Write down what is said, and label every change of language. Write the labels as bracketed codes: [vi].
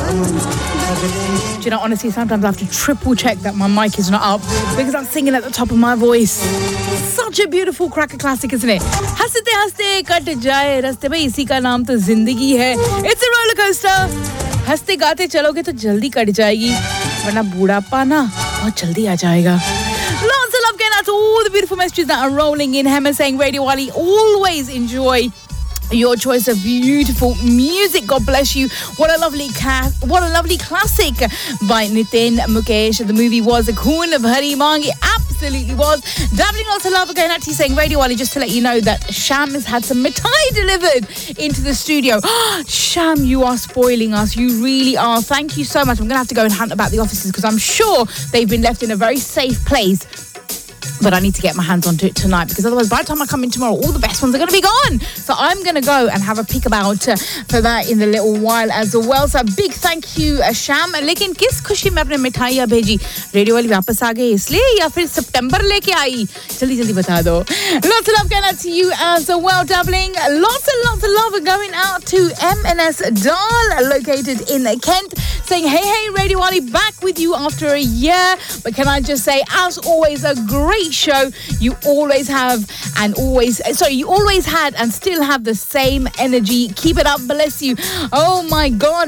[en] Do you know, honestly, sometimes I have to triple check that my mic is not up because I'm singing at the top of my voice. Such a beautiful cracker classic, isn't it? [hi] हसते हसते cut जाए रास्ते पे इसी का नाम तो ज़िंदगी है। [en] It's a roller coaster. [hi] हसते गाते चलोगे तो जल्दी कट जायेगी। वरना बुढ़ापा ना बहुत जल्दी आ जायेगा। [en] Lots of love going out to all the beautiful messages that are rolling in. Hema saying, Radio Wally, always enjoy your choice of beautiful music. God bless you. What a lovely classic by Nitin Mukesh. The movie was A Queen of Hari Mangi. Absolutely was. Dabbling lots of love again. Actually saying, Radio Wally, just to let you know that Sham has had some Mithai delivered into the studio. Sham, you are spoiling us. You really are. Thank you so much. I'm going to have to go and hunt about the offices because I'm sure they've been left in a very safe place. But I need to get my hands onto it tonight because otherwise, by the time I come in tomorrow, all the best ones are going to be gone. So I'm going to go and have a peek about for that in a little while as well. So a big thank you, Sham. [hi] लेकिन किस ख़ुशी में अपने मिठाइया भेजी? Radio वाली वापस आ गई इसलिए या फिर सितंबर लेके आई? जल्दी जल्दी बता दो। [en] Lots of love going out to you as well, Dabbling. Lots of love going out to M&S Dahl, located in Kent, saying, hey, hey, Radio Wally, back with you after a year. But can I just say, as always, a great show. You always have and always, sorry, you always had and still have the same energy. Keep it up. Bless you. Oh, my God.